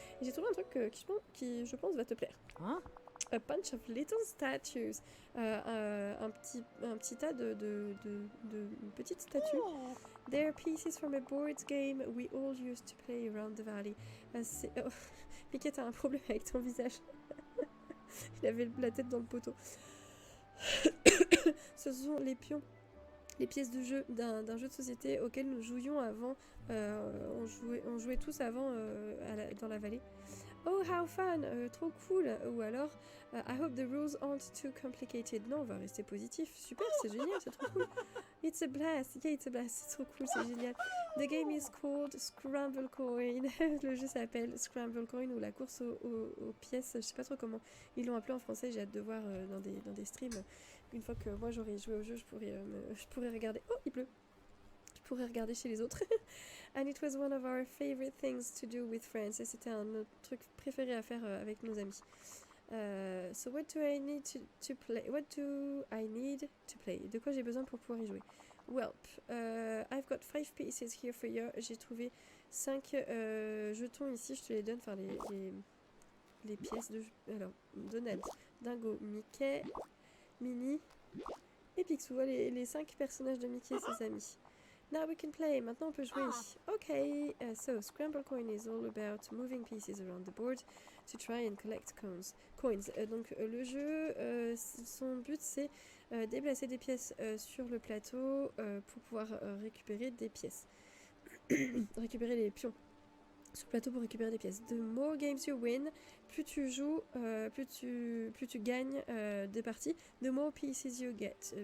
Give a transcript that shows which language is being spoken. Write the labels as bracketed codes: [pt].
[fr] Et j'ai trouvé un truc qui, je pense, va te plaire. Huh? [en] A bunch of little statues. [fr] Un petit tas de petites statues. Oh. [en] They're pieces from a board game we all used to play around the valley. [fr] Mickey, t'as un problème avec ton visage. Il avait la tête dans le poteau. Ce sont les pions, les pièces de jeu d'un jeu de société auquel nous jouions avant. On jouait tous avant dans la vallée. [en] Oh, how fun! [fr] Trop cool! Ou alors, [en] I hope the rules aren't too complicated. [fr] Non, on va rester positif. Super, c'est génial, c'est trop cool. [en] It's a blast! Yeah, it's a blast. [fr] C'est trop cool, c'est génial. [en] The game is called Scramble Coin. [fr] Le jeu s'appelle Scramble Coin ou la course aux pièces. Je sais pas trop comment ils l'ont appelé en français. J'ai hâte de voir dans des streams. Une fois que moi j'aurai joué au jeu, je pourrais regarder. Oh, il pleut! Je pourrais regarder chez les autres. [en] And it was one of our favorite things to do with friends. [fr] Et c'était un de nos trucs préférés à faire avec nos amis. [en] So what do I need to play? What do I need to play? [fr] De quoi j'ai besoin pour pouvoir y jouer? [en] Welp, I've got 5 pieces here for you. [fr] J'ai trouvé 5 jetons ici. Je te les donne. Enfin, les pièces de... Alors, Donald, Dingo, Mickey, Minnie et Picsou. Les 5 personnages de Mickey et ses amis. [en] Now we can play. [fr] Maintenant on peut jouer. [en] Okay, so Scramble Coin is all about moving pieces around the board to try and collect coins. [fr] Donc le jeu, son but c'est déplacer des pièces sur le plateau pour pouvoir récupérer des pièces. Récupérer les pions sur le plateau pour récupérer des pièces. [en] The more games you win, [fr] plus tu joues, plus tu gagnes des parties, [en] the more pieces you get.